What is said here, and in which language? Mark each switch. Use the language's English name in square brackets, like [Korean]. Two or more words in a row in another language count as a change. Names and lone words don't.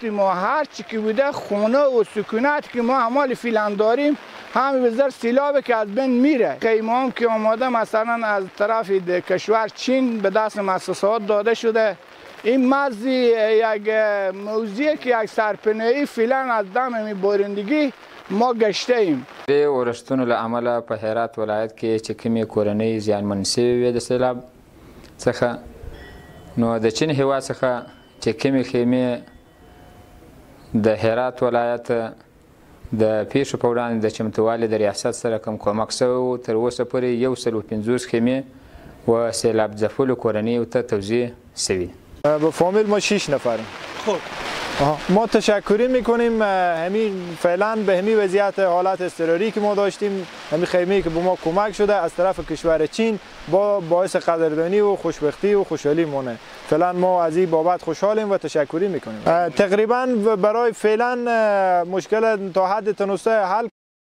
[Persian] ما هر چی که بوده خونه و سکونت که ما عمال فعلا داریم همین بذر سیلابه که از بین میره خیمه هم که آماده مثلا از طرف کشور چین به دست مؤسسات داده شده این مزی یک موضوعی که یک سرپناهی فعلا از دم بارندگی ما گشته ایم [Pashto] د اورښتونو له امله په هرات ولایت کې چې کومې کورنۍ زیانمنې سوي وې د سیلاب څخه نو د چین هیواد څخه چې کومې خیمې د هرات ولایت د پیښو په وړاندې د چمتووالي د ریاست سره کوم کومک سوی و تر اوسه پورې 150 خیمې و سیلاب ځپلو کورنیو ته توزیع سوي [Persian] با فامیل ما 6 نفریم. خب ما تشکری میکنیم همین فعلا به همین وضعیت حالت اضطراری که ما داشتیم همین خیمه‌ای که به ما کمک شده از طرف کشور چین با باعث قدردانی و خوشبختی و خوشحالی مونه فعلا ما از این بابت خوشحالیم و تشکری میکنیم تقریبا برای فعلا مشکل تا حد تناسب حل